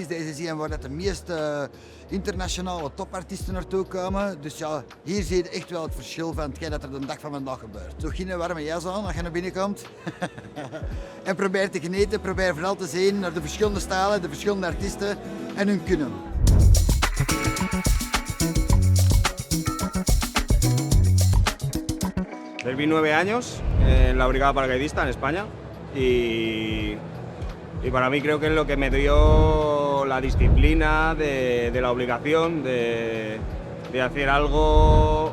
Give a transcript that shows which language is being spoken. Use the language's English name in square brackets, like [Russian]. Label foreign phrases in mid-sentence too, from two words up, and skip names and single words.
[Dutch] Deze is een waar dat de meeste internationale topartiesten naartoe komen. Dus ja, hier zie je echt wel het verschil van hetgeen dat er de dag van vandaag gebeurt. Zo geen warme jas aan als je naar binnen komt. En probeer te genieten, probeer vooral te zien naar de verschillende stijlen, de verschillende artiesten en hun kunnen. [Spanish] Serví 9 años en la Brigada Paracaidista en España y para mí creo que es lo que me dio la disciplina de la obligación de hacer algo.